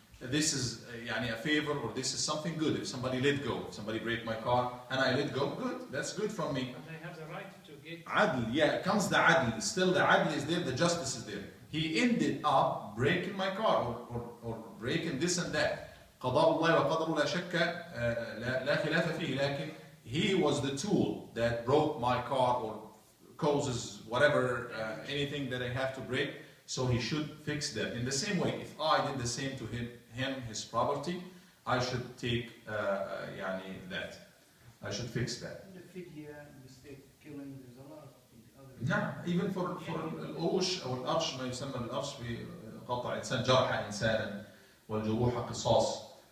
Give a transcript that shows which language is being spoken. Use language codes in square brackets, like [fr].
[en] This is a favor, or this is something good. If somebody let go, if somebody break my car and I let go, good. That's good from me. And they have the right to get. Adl, comes the adl. Still the adl is there, the justice is there. He ended up breaking my car or breaking this and that. [ar] قضاء الله وقدره لا شك لا خلاف فيه. [en] لكن he was the tool that broke my car or causes whatever anything that I have to break. So he should fix that. In the same way, if I did the same to him, his property, I should take that. I should fix that. The fidya, mistake, killing, there's a lot of other. [ar] نعم. [en] Even for [ar] الأوش أو الأرش، ما يسمى الأرش بقطع إنسان جرح إنسانا والجروح قصاص.